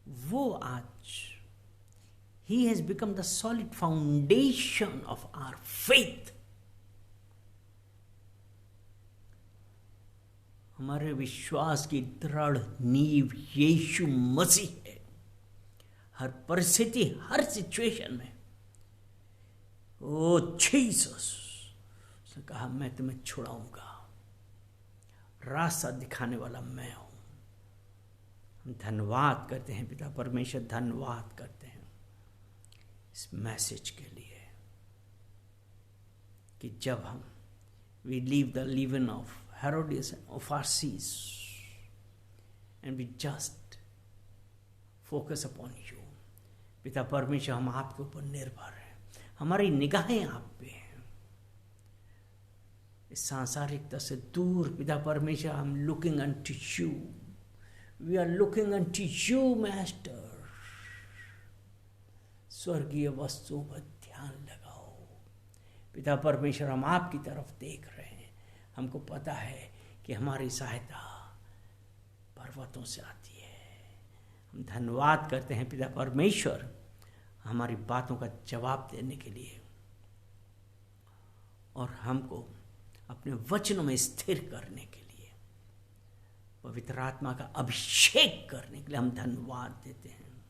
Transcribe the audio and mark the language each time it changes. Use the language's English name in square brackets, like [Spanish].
[Hindi] वो आज [English] he has become the solid foundation of our faith. [Hindi] हमारे विश्वास की दृढ़ नींव यीशु मसीह है। हर परिस्थिति, हर सिचुएशन में ओ जीसस उसने कहा मैं तुम्हें छुड़ाऊंगा, रास्ता दिखाने वाला मैं हूं। हम धन्यवाद करते हैं पिता परमेश्वर, धन्यवाद करते हैं इस मैसेज के लिए कि जब हम [English] we leave the leaven of Herodias of our seas and we just focus upon you। [Hindi] पिता परमेश्वर हम आपके ऊपर निर्भर हैं, हमारी निगाहें आप पे हैं। इस सांसारिकता से दूर पिता परमेश्वर हम [English] looking unto you, we are looking unto you master। [Hindi] स्वर्गीय वस्तुओं पर ध्यान लगाओ पिता परमेश्वर, हम आपकी तरफ देख रहे हैं। हमको पता है कि हमारी सहायता पर्वतों से आती है। हम धन्यवाद करते हैं पिता परमेश्वर हमारी बातों का जवाब देने के लिए और हमको अपने वचनों में स्थिर करने के लिए, पवित्र आत्मा का अभिषेक करने के लिए हम धन्यवाद देते हैं।